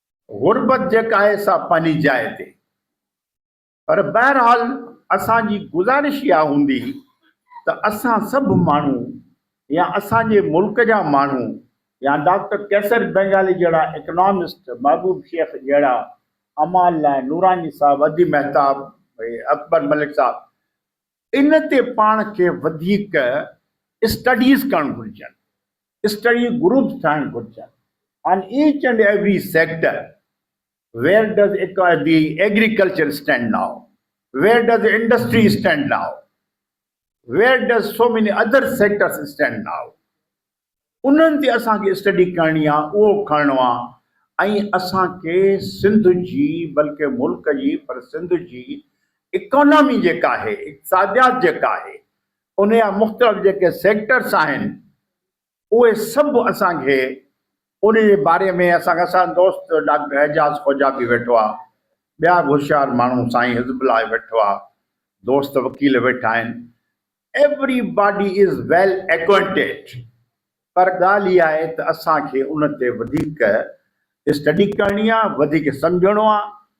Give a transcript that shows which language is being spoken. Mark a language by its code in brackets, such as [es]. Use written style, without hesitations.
[sd] गुरबत जेका आहे सा पंहिंजी जाइ ते, पर बहरहाल असांजी गुज़ारिश इहा हूंदी त असां सभु माण्हू या असांजे मुल्क जा माण्हू या डॉक्टर कैसर बेंगाली जहिड़ा इकोनॉमिस्ट, महबूब शेख जहिड़ा, अमाल नूरानी साहब, अदी मेहताब, अकबर मलिक साहब, इन ते पाण खे वधीक स्टडीज़ करणु घुरिजनि, स्टडी ग्रुप्स ठाहिणु घुरिजनि [en] on each and every sector. Where does the agriculture stand now? Where does the industry stand now? Where does so many other sectors stand now? [sd] उन्हनि ते असांखे स्टडी करणी आहे, उहो खणणो आहे। ऐं असांखे सिंध जी, बल्कि मुल्क जी, पर सिंध जी इकोनॉमी जेका आहे, इक़्तिसादियात जेका आहे, उन जा मुख़्तलिफ़ जेके सेक्टर्स आहिनि, उहे सभु असांखे उन जे बारे में असां दोस्त डॉक्टर एजाज़ खोजा बि वेठो आहे, ॿिया बि होशियारु माण्हू साईं हिज़बुल्लाह वेठो आहे, दोस्त वकील वेठा आहिनि। [en] Everybody is well acquainted. [sd] पर ॻाल्हि इहा आहे त असांखे उन ते वधीक स्टडी करणी आहे, वधीक सम्झणो आहे।